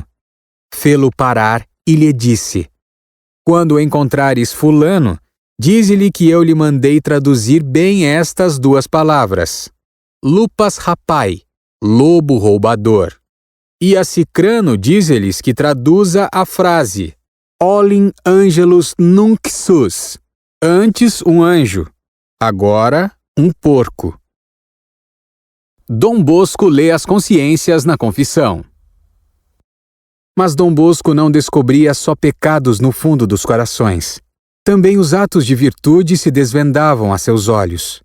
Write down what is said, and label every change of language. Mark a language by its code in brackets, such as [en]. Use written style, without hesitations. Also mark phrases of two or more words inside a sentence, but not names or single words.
[pt] Fê-lo parar e lhe disse: "Quando encontrares fulano, dize-lhe que eu lhe mandei traduzir bem estas 2 palavras. [la] Lupas rapai, [pt] lobo roubador. E a Cicrano diz-lhes que traduza a frase [la] Olim angelus nunc sus. [pt] Antes um anjo, agora um porco. Dom Bosco lê as consciências na confissão. Mas Dom Bosco não descobria só pecados no fundo dos corações. Também os atos de virtude se desvendavam a seus olhos.